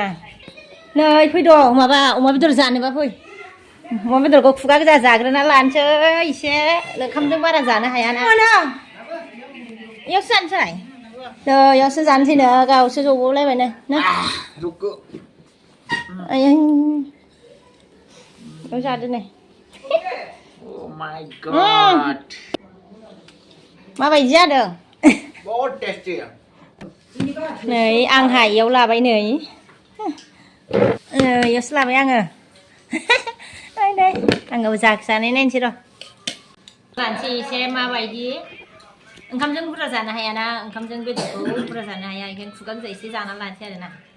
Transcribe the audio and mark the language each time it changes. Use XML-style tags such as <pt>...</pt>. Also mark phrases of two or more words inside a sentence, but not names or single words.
<brx>नै फैद' माबा अमा बेदर जानोबा फै, अमा बेदरखौ खुगा गोजा जाग्रोना लानोसै एसे, ओंखामजों बारा जानो हायाना। इयावसो जानोसै, नै इयावसो जानोसैनो, गावसो जबावलायबायनो ना। आयै इयाव जादो नै।</brx> <en>Oh my god.</en> <brx>माबायदि जादों?</brx> <hi>बहुत टेस्टी है।</hi> <brx>नै आंहा इयाव लाबाय नै, इयावसो लाबाय आङो। नै आङो जानाय नायनोसै र', लानोसै एसे माबायदि। ओंखामजों बुरजा जानो हायाना, ओंखामजों बेदरखौ बुरजा जानो हाया, ओंखायनो खुगा गोजा एसे जाना लानोसै आरोना।</brx>